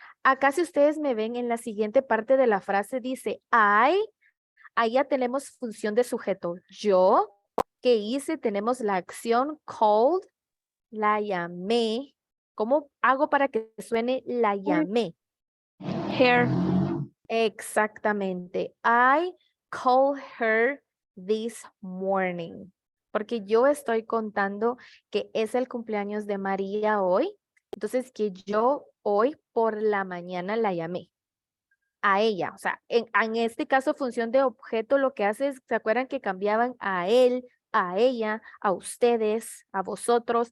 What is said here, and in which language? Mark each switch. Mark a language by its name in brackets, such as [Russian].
[Spanish] Acá si ustedes me ven en la siguiente parte de la frase dice I, ahí ya tenemos función de sujeto. Yo, ¿qué hice? Tenemos la acción called. La llamé. ¿Cómo hago para que suene la llamé? [English] Her. [Spanish] Exactamente. [English] I called her this morning. [Spanish] Porque yo estoy contando que es el cumpleaños de María hoy. Entonces que yo hoy por la mañana la llamé. A ella. O sea, en este caso función de objeto lo que hace es, ¿se acuerdan que cambiaban a él, a ella, a ustedes, a vosotros?